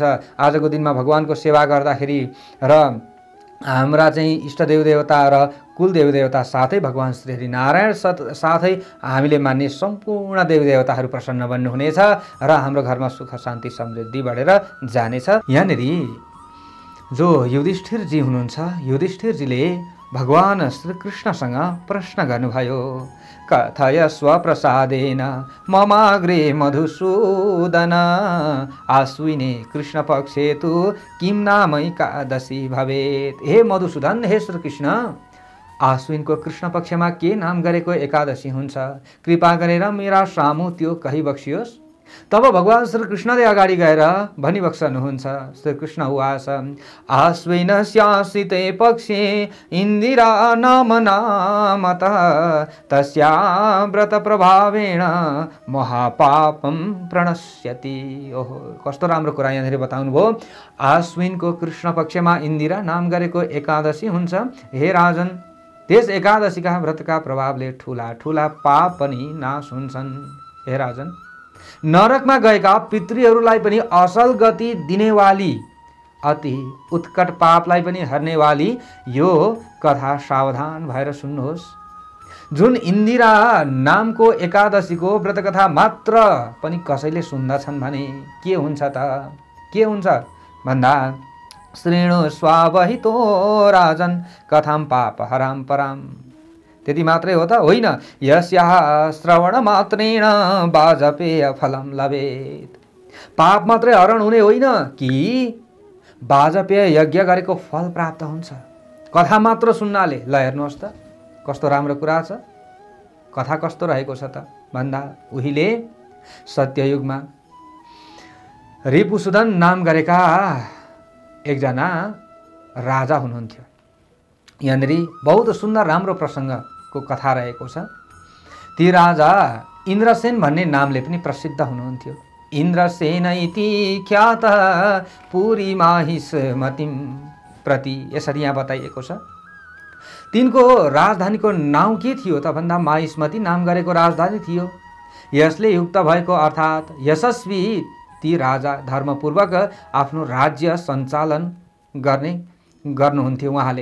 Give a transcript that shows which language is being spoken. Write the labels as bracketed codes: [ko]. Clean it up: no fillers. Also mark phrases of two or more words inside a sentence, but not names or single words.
[ne] आजको दिनमा भगवानको सेवा गर्दाखेरि र हाम्रा चाहिँ इष्टदेव देवता र कुल देवदेवता साथै भगवान श्री हरि नारायण साथै हामीले मान्ने सम्पूर्ण देवदेवताहरू प्रसन्न बन्नुहुनेछ र हाम्रो घरमा सुख शान्ति समृद्धि बढेर जानेछ। यहाँनिर जो युधिष्ठिरजी हुनुहुन्छ, युधिष्ठिरजीले भगवान श्रीकृष्णसँग प्रश्न गर्नुभयो, [sa] कथय स्वप्रसादेन ममाग्रे मधुसूदन आश्विने कृष्ण पक्षे तु किं नाम एकादशी भवेत्। [ne] हे मधुसूदन, हे श्रीकृष्ण, आश्विनको कृष्ण पक्षमा के नाम गरेको एकादशी हुन्छ? कृपा गरेर मेरा सामु त्यो कही बक्सियोस्। तब भगवान श्रीकृष्णले अगाडि गएर भनिबक्सनुहुन्छ। [sa] श्रीकृष्ण उवाच, आश्विनस्याश्रिते पक्षे इन्दिरा नाम नामतः तस्या व्रत प्रभावेण महापापम प्रणश्यति। [ne] ओहो, कस्तो राम्रो कुरा यहाँनिर बताउनु भयो। आश्विनको कृष्ण पक्षमा इन्दिरा नाम गरेको एकादशी हुन्छ। हे राजन, त्यस एकादशीका व्रतका प्रभावले ठुला ठुला पाप पनि नाश हुन्छन्। हे राजन, नरकमा गएका पितृहरूलाई पनि असल गति दिनेवाली, अति उत्कट पापलाई पनि हर्नेवाली यो कथा सावधान भएर सुन्नुहोस्। जुन इन्दिरा नामको एकादशीको व्रतकथा मात्र पनि कसैले सुन्दछन् भने के हुन्छ त? के हुन्छ भन्दा, [sa] श्रेणु स्वावहितो राजन कथाम पाप हराम पराम। [ne] त्यति मात्रै हो त? होइन, [sa] यस्याः श्रवण मात्रेण वाजपेय फलम लभेत्। [ne] पाप मात्रै हरण हुने होइन कि वाजपेय यज्ञ गरेको फल प्राप्त हुन्छ कथा मात्र सुन्नाले। ल हेर्नुहोस् त कस्तो राम्रो कुरा छ। कथा कस्तो रहेको छ त भन्दा, उहिले सत्ययुगमा रिपुसुदन नाम गरेका एकजना राजा हुनुहुन्थ्यो। यहाँनिर बहुत सुन्दर राम्रो प्रसङ्गको कथा रहेको छ। ती राजा इन्द्रसेन भन्ने नामले पनि प्रसिद्ध हुनुहुन्थ्यो। [sa] इन्द्रसेन इति ख्यात पुरी माहिष्मतिम प्रति, [ne] यसरी यहाँ बताइएको छ। तिनको राजधानीको नाउँ के थियो त भन्दा, माहिष्मति नाम गरेको राजधानी थियो। यसले युक्त भएको अर्थात् यशस्वी ती राजा धर्मपूर्वक आफ्नो राज्य सञ्चालन गर्नुहुन्थ्यो उहाँले।